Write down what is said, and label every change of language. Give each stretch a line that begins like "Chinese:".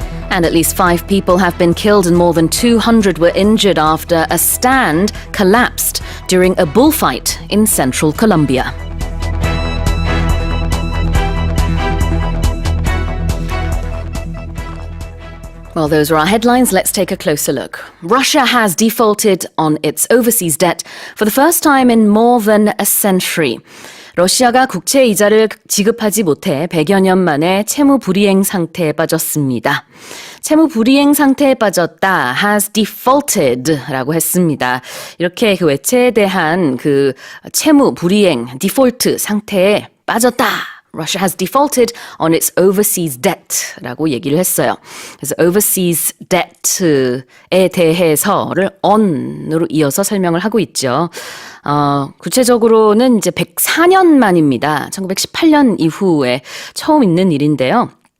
English: And at least 5 people have been killed and more than 200 were injured after a stand collapsed during a bullfight in central Colombia. Well, those are our headlines. Let's take a closer look. Russia has defaulted on its overseas debt for the first time in more than a century.
Korean: 러시아가 국채 이자를 지급하지 못해 100여 년 만에 채무 불이행 상태에 빠졌습니다. 채무 불이행 상태에 빠졌다,
English: has defaulted
Korean: 라고 했습니다. 이렇게 그 외채에 대한 그 채무 불이행, 디폴트 상태에 빠졌다.
English: Russia has defaulted on its overseas debt
Korean: 라고 얘기를 했어요. 그래서
English: overseas debt
Korean: 에 대해서를 on으로 이어서 설명을 하고 있죠. 구체적으로는 이제 104년 만입니다. 1918년 이후에 처음 있는 일인데요.